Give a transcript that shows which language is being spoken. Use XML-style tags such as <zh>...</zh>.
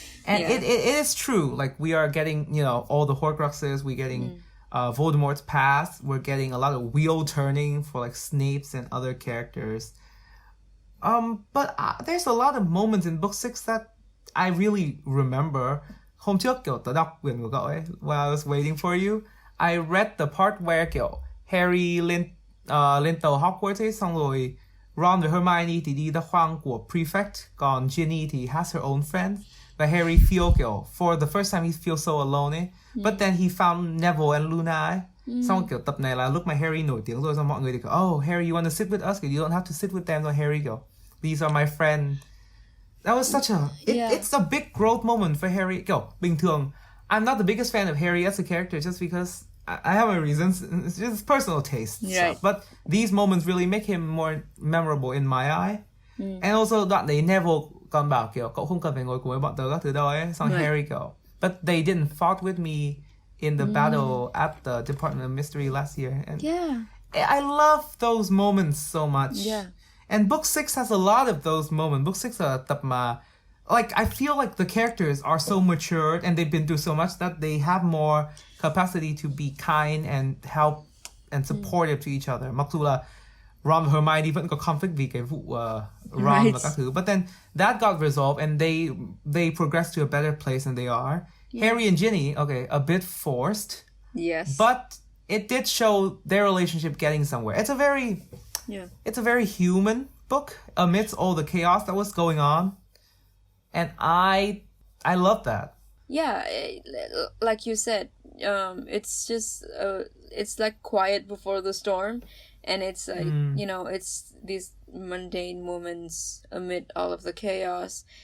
<en>And it is true. Like, we are getting, all the Horcruxes, we're getting Voldemort's past, we're getting a lot of wheel turning for like Snape's and other characters. But there's a lot of moments in book 6 that I really remember.</en> <vi>Hôm trước tớ đọc quyển của cậu ấy,</vi> <en>while I was waiting for you, I read the part where</en> <vi>Harry lên tàu Hogwarts ấy, xong rồi Ron và Hermione thì đi ra khoang của Prefect, còn Ginny thì</vi> <en>has her own friends. Và Harry feel for the first time he feels so alone ấy. But then he found Neville and Luna ấy.</en> <vi>Xong kiểu tập này là lúc mà Harry nổi tiếng rồi, xong mọi người thì kiểu</vi> <en>oh Harry you wanna sit with us,</en> <vi>kiểu</vi> <en>you don't have to sit with them. Rồi Harry kiểu these are my friend. That was such a it's a big growth moment for Harry.</en> <vi>Kiểu bình thường</vi> <en>I'm not the biggest fan of Harry as a character just because I have my reasons. It's just personal taste stuff. But these moments really make him more memorable in my eye. And also</en> <vi>đoạn đấy Neville còn bảo kiểu cậu không cần phải ngồi cùng với bọn tớ các thứ đâu ấy. Xong Harry kiểu</vi> <en>but they didn't fought with me in the battle at the Department of Mystery last year. And I love those moments so much. And book 6 has a lot of those moments. Book 6</en> <vi>là tập mà</vi> <en>like I feel like the characters are so matured and they've been through so much that they have more capacity to be kind and help and supportive to each other.</en> <vi>Mặc dù là Ron và Hermione vẫn có conflict vì cái vụ Ron và các thứ,</vi> <en>but then that got resolved and they progressed to a better place than they are. Harry and Ginny, okay, a bit forced. Yes. But it did show their relationship getting somewhere. It's a very human book amidst all the chaos that was going on. And I love that. Yeah, like you said, it's just it's like quiet before the storm, and it's like it's these mundane moments amid all of the chaos.</en>